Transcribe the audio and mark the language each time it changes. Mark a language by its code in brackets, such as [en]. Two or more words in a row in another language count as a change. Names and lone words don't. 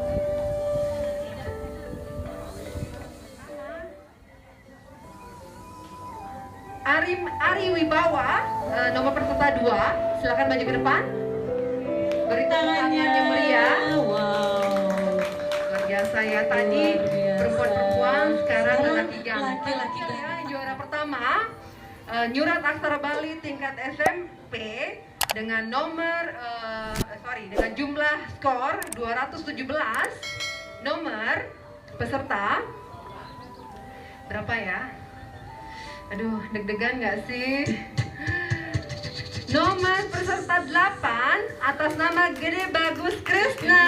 [id] Ari Wibawa, nomor peserta 2, silakan maju ke depan. Beri tangannya yang meriah. Wow. Luar biasa ya, tadi perempuan-perempuan, sekarang laki-laki. Laki-laki. Juara pertama nyurat aksara Bali tingkat SMP dengan dengan jumlah skor 217. Nomor peserta berapa ya? Aduh, deg-degan nggak sih? Nomor peserta 8 atas nama Gede Bagus Krisna.